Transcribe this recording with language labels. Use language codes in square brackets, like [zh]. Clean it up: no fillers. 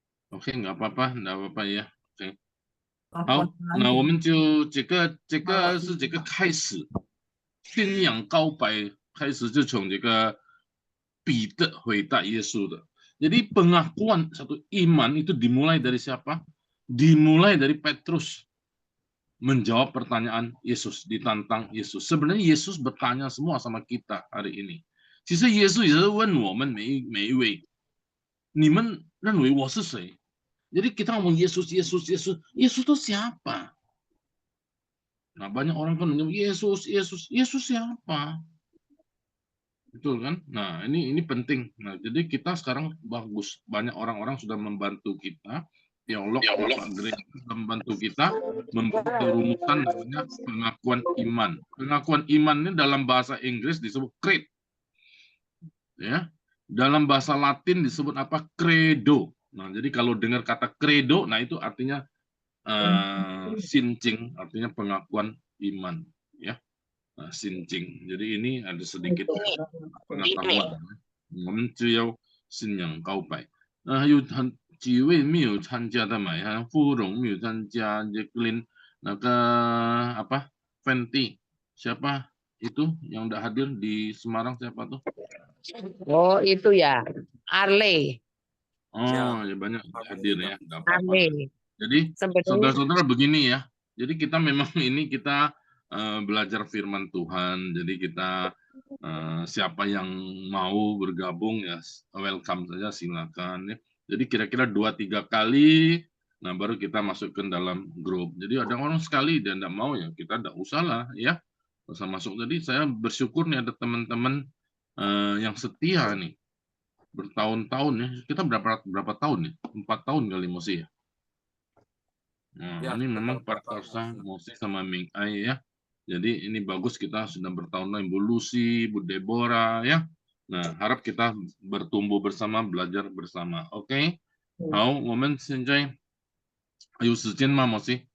[id] OK， nggak apa-apa， nggak apa-apa ya。 [zh] OK， 好，那我们就这个是这个开始，信仰告白开始就从这个彼得回答耶稣的。 [id] Jadi pengakuan satu iman itu dimulai dari siapa? Dimulai dari Petrus menjawab pertanyaan Yesus, ditantang Yesus. Sebenarnya Yesus bertanya semua sama kita hari ini. [zh] 其实耶稣也是问我们每一位，你们认为我是谁？ [id] Jadi kita ngomong Yesus itu siapa? Nah, banyak orang kan menyebut Yesus siapa? Betul kan? Nah, ini penting. Nah, jadi kita sekarang bagus. Banyak orang-orang sudah membantu kita. Teolog gereja membantu kita membuat rumusan namanya pengakuan iman. Pengakuan iman ini dalam bahasa Inggris disebut creed. Ya. Dalam bahasa Latin disebut apa? Credo. Nah, jadi kalau dengar kata credo, nah itu artinya sincing, artinya pengakuan iman, ya. Nah, sincing. Jadi ini ada sedikit pengetahuan. [zh] 我们只有信仰告白。还有几位没有参加的嘛？像芙蓉没有参加 [id] ，Jacqueline， [zh] 那个 [id] apa Fenty， siapa itu yang tidak hadir di Semarang siapa tuh? Oh itu ya, Arle. Oh ya banyak hadir ya, nggak apa-apa. Jadi saudara-saudara begini ya. Jadi kita memang ini kita belajar firman Tuhan. Jadi kita siapa yang mau bergabung ya welcome saja silakan ya. Jadi kira-kira 2-3 kali, nah baru kita masukkan dalam grup. Jadi ada orang sekali dia tidak mau ya kita tidak usah lah ya, usah masuk. Jadi saya bersyukur nih ada teman-teman yang setia nih. Bertahun-tahun ya, kita berapa tahun ya? 4 tahun kali Mosi ya. Nah, ya, ini memang Pak Karsa, Mosi sama Ming Ai ya. Jadi ini bagus kita sudah bertahun-tahun, Bu Lucy, Bu Deborah ya. Nah, harap kita bertumbuh bersama, belajar bersama. Oke? [zh] 好，我们现在还有时间吗，Mosi？